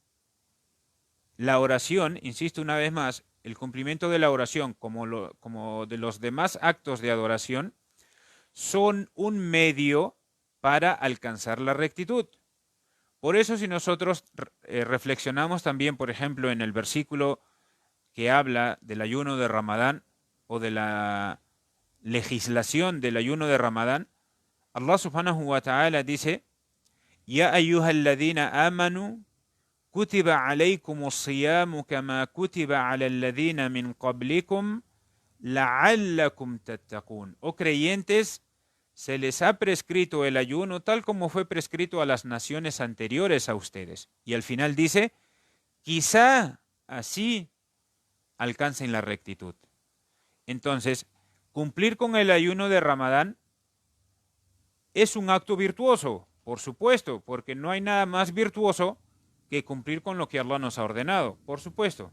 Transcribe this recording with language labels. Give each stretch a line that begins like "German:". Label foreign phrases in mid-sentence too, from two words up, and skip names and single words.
Spanish: La oración, insisto una vez más, el cumplimiento de la oración como de los demás actos de adoración son un medio para alcanzar la rectitud. Por eso si nosotros reflexionamos también, por ejemplo, en el versículo que habla del ayuno de Ramadán o de la legislación del ayuno de Ramadán,
Arabic: الله سبحانه وتعالى dice: يا أيها الذين آمنوا كتب عليكم الصيام كما كتب على الذين من قبلكم لعلكم تتقون.
Spanish: Oh creyentes, se les ha prescrito el ayuno tal como fue prescrito a las naciones anteriores a ustedes. Y al final dice: quizá así alcancen la rectitud. Entonces, cumplir con el ayuno de Ramadán es un acto virtuoso, por supuesto, porque no hay nada más virtuoso que cumplir con lo que Allah nos ha ordenado, por supuesto.